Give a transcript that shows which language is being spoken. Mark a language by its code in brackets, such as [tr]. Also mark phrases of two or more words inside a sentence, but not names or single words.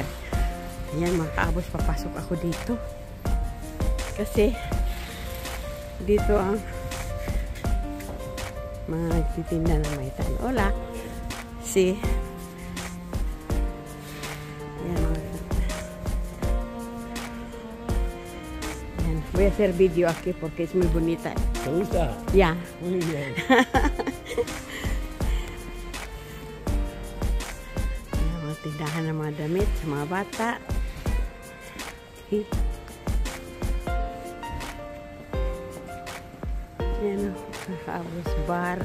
[tl] Ayan mga kaabos, papasok ako dito. Kasi dito ang mga nagtitinda na may tanola. [es] Si [tl] ayan mga [es] voy a hacer video aquí porque es muy bonita. ¿Te gusta? Ya. Muy bien. [tl] Mga tindahan ng mga damit sa mga bata. Ayan o, Abos Bar.